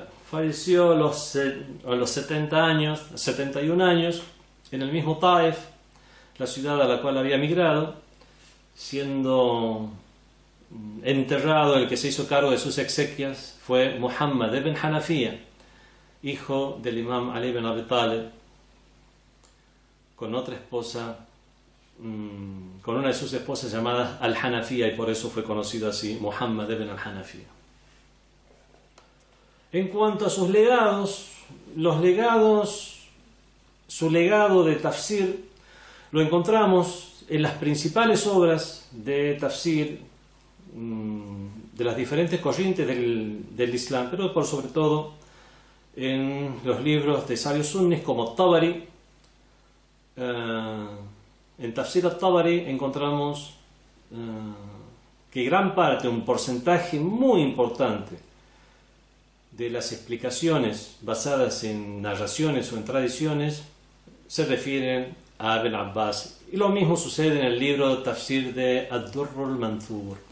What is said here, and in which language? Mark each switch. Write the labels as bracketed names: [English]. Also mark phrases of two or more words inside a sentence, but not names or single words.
[Spanish] Falleció a los 71 años, en el mismo Taif, la ciudad a la cual había migrado, siendo enterrado. El que se hizo cargo de sus exequias fue Muhammad ibn Hanafiya, hijo del Imam Ali ibn Abi Talib, con otra esposa, con una de sus esposas llamada Al-Hanafiya, y por eso fue conocido así, Muhammad ibn al-Hanafiya. En cuanto a sus legados, su legado de tafsir lo encontramos en las principales obras de tafsir de las diferentes corrientes del Islam, pero por sobre todo en los libros de sabios sunnis como Tabari. En Tafsir al-Tabari encontramos que gran parte, un porcentaje muy importante de las explicaciones basadas en narraciones o en tradiciones se refieren a Ibn Abbas. Y lo mismo sucede en el libro Tafsir de Ad-Durr al-Manthur.